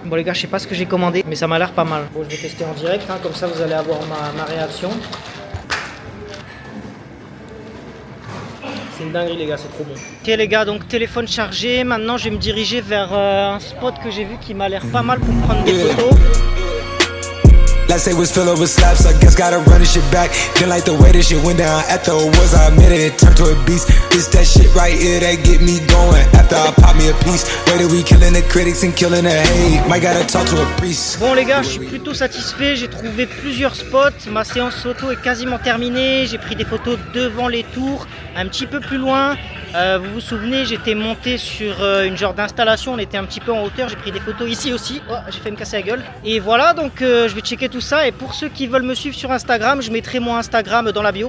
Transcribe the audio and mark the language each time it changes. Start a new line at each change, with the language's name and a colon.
French: Bon les gars, je sais pas ce que j'ai commandé, mais ça m'a l'air pas mal. Bon, je vais tester en direct, hein, comme ça vous allez avoir ma réaction. C'est une dinguerie les gars, c'est trop bon. Ok les gars, donc téléphone chargé. Maintenant je vais me diriger vers un spot que j'ai vu qui m'a l'air pas mal pour prendre des photos.
English: Last day was filled over slaps, I guess gotta run this shit back. Didn't like the way this shit went down after it was, I admit it, turned to a beast. This that shit right here that get me going. After I pop me a piece, way that we killing the critics and killing the hate. Might gotta talk to a priest.
French: Bon les gars, je suis plutôt satisfait, j'ai trouvé plusieurs spots. Ma séance photo est quasiment terminée. J'ai pris des photos devant les tours, un petit peu plus loin. Vous vous souvenez, j'étais monté sur une genre d'installation, on était un petit peu en hauteur, j'ai pris des photos ici aussi. Oh, j'ai fait me casser la gueule. Et voilà, donc je vais checker tout ça. Et pour ceux qui veulent me suivre sur Instagram, je mettrai mon Instagram dans la bio.